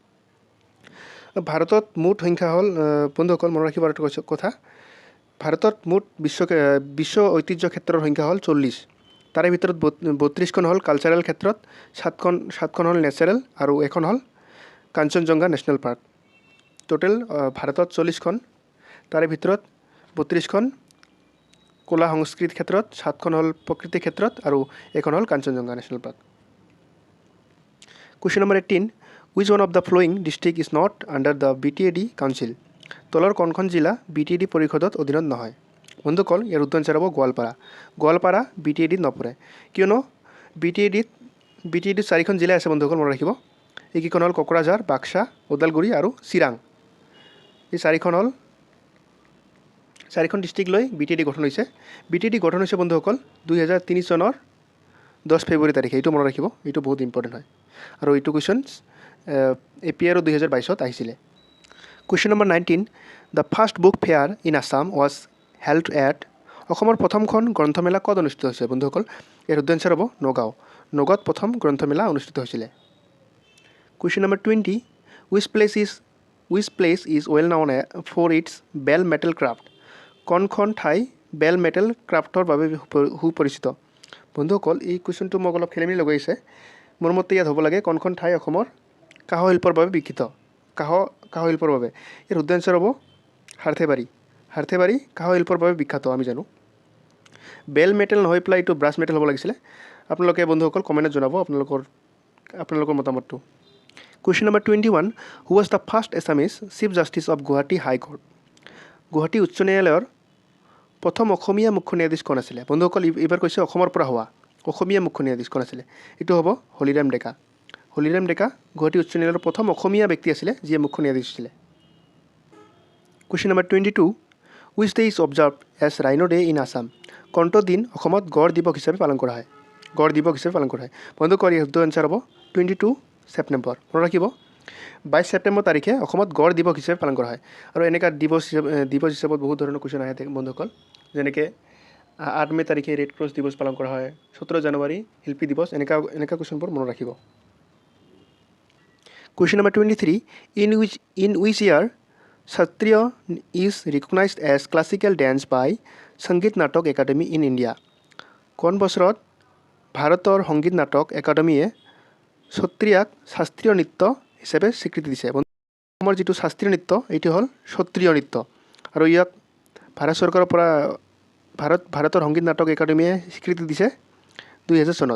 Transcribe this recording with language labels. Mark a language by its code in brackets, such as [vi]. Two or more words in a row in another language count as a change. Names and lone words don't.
[as] ভাৰতত মুঠ সংখ্যা হ'ল বন্ধুসকল মনত ৰাখিব এটা কথা ভাৰতত মুঠ বিশ্ব ঐতিহ্য ক্ষেত্ৰৰ সংখ্যা হ'ল 40 তাৰে ভিতৰত 32খন হ'ল কালচাৰেল ক্ষেত্ৰত 7খন হ'ল নেচাৰেল আৰু এখন হ'ল কাঞ্চনজংঘা নেশ্যনেল পাৰ্ক টোটেল ভাৰতত 40খন তাৰে ভিতৰত 32খন কলা সংস্কৃতি ক্ষেত্ৰত 7খন হ'ল প্ৰকৃতি ক্ষেত্ৰত আৰু এখন হ'ল কাঞ্চনজংঘা নেশ্যনেল পাৰ্ক [en] Question number 18 Which one of the following district is not under the BTAD council [as] তলৰ কোনখন জিলা BTAD পৰিষদত অধীনত নহয় বন্ধুসকল ইয়াৰ উত্তৰ আনসাৰ হ'ব গোৱালপাৰা BTAD নপৰে কিয়নো BTAD 4খন জিলা আছে বন্ধুসকল মনত ৰাখিব এইকেইখন হ'ল কোকৰাঝাৰ বাক্সা ওদালগুৰি আৰু চিৰাং এই চাৰিখন ডিষ্ট্ৰিক্ট লৈ BTAD গঠন হৈছে BTAD গঠন হৈছে বন্ধুসকল 2003 চনৰ 10 ফেব্ৰুৱাৰী তাৰিখে এইটো মনত ৰাখিব এইটো বহুত ইম্পৰ্টেণ্ট হয় আৰু এইটো কুৱেশ্যনছ APR 2022ত আহিছিলে [en] Question number 19 The first book fair in Assam was held at [as] অসমৰ প্ৰথমখন গ্ৰন্থমেলা ক'ত অনুষ্ঠিত হৈছে বন্ধুসকল ইয়াৰ শুদ্ধ আনসাৰ হ'ব নগাঁৱত প্ৰথম গ্ৰন্থমেলা অনুষ্ঠিত হৈছিলে [en] Question number 20 Which place is well known for its bell metal craft [as] কোনখন ঠাই [en] bell metal craft [as] বাবে সুপৰিচিত বন্ধুসকল এই কুৱেশ্যনটো মোক অলপ খেলিমেলি লগাইছে মোৰ মতে ইয়াত হ'ব লাগে কোনখন ঠাই অসমৰ কাঁহ শিল্পৰ বাবে বিখ্যাত কাঁহ শিল্পৰ বাবে ইয়াৰ শুদ্ধ আনসাৰ হ'ব হাৰ্থেবাৰী কাঁহ শিল্পৰ বাবে বিখ্যাত আমি জানো [en] bell metal [as] নহয় পেলাই এইটো [en] brass metal [as] হ'ব লাগিছিলে আপোনালোকে বন্ধুসকল কমেণ্টত জনাব আপোনালোকৰ মতামতটো [en] Question number 21 Who was the first Assamese Chief Justice of Guwahati High Court [as] গুৱাহাটী উচ্চ ন্যায়ালয়ৰ প্ৰথম অসমীয়া মুখ্য ন্যায়াধীশ কোন আছিলে বন্ধুসকল এইবাৰ কৈছে অসমৰ পৰা হোৱা অসমীয়া মুখ্য ন্যায়াধীশ কোন আছিলে এইটো হ'ব হলিৰাম ডেকা গুৱাহাটী উচ্চ ন্যায়ালয়ৰ প্ৰথম অসমীয়া ব্যক্তি আছিলে যিয়ে মুখ্য ন্যায়াধীশ আছিলে [en] Question number [as] 22 [en] Which day is observed as Rhino Day in Assam [as] কোনটো দিন অসমত গড় দিৱস হিচাপে পালন কৰা হয় বন্ধুসকল ইয়াৰ শুদ্ধ আনসাৰ হ'ব 22 ছেপ্টেম্বৰ মনত ৰাখিব 22 ছেপ্টেম্বৰ তাৰিখে অসমত গড় দিৱস হিচাপে পালন কৰা হয় আৰু এনেকা দিৱস হিচাপত বহুত ধৰণৰ কুৱেশ্যন আহে বন্ধুসকল যেনেকৈ 8 মে তাৰিখে ৰেড ক্ৰছ দিৱস পালন কৰা হয় 17 জানুৱাৰী শিল্পী দিৱস এনেকা কুৱেশ্যনবোৰ মনত ৰাখিব [en] Question number 23 In which year Satriya is recognized as classical dance by Sangeet Natak Academy in India. [as] কোন বছৰত ভাৰতৰ সংগীত নাটক একাডেমীয়ে সত্ৰীয়াক শাস্ত্ৰীয় নৃত্য হিচাপে স্বীকৃতি দিছে? অসমৰ যিটো শাস্ত্ৰীয় নৃত্য এইটো হ'ল সত্ৰীয় নৃত্য আৰু ইয়াক ভাৰত চৰকাৰৰ পৰা ভাৰতৰ সংগীত নাটক একাডেমীয়ে স্বীকৃতি দিছে 2000 চনত।